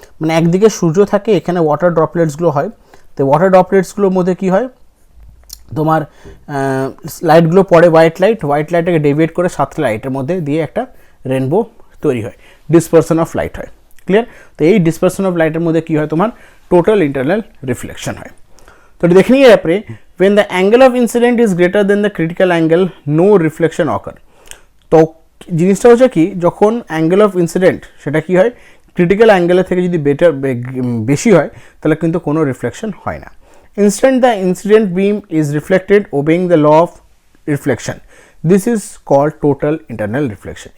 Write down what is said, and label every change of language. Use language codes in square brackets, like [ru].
[bn] মানে একদিকে সূর্য থাকে, এখানে ওয়াটার ড্রপলেটসগুলো হয়। তো ওয়াটার ড্রপলেটসগুলোর মধ্যে কী হয়, তোমার লাইটগুলো পড়ে, হোয়াইট লাইটটাকে ডেভিয়েট করে 7টা লাইটের মধ্যে দিয়ে একটা রেইনবো তৈরি হয়, ডিসপারশন অফ লাইট হয়। ক্লিয়ার, তো এই ডিসপারশন অফ লাইটের মধ্যে কী হয়? তোমার টোটাল ইন্টারনাল রিফ্লেকশন হয়। তো এটা দেখে নিয়ে ব্যাপারে, [en] when the angle of incident is greater than the critical angle no reflection occur। [bn] তো জিনিসটা হচ্ছে কি, যখন অ্যাঙ্গেল অফ ইনসিডেন্ট সেটা কি হয়, ক্রিটিক্যাল অ্যাঙ্গেলের থেকে যদি বেশি হয় তাহলে কিন্তু কোনো রিফ্লেকশন হয় না। [en] Instant the incident beam is reflected obeying the law of reflection, this is called total internal reflection.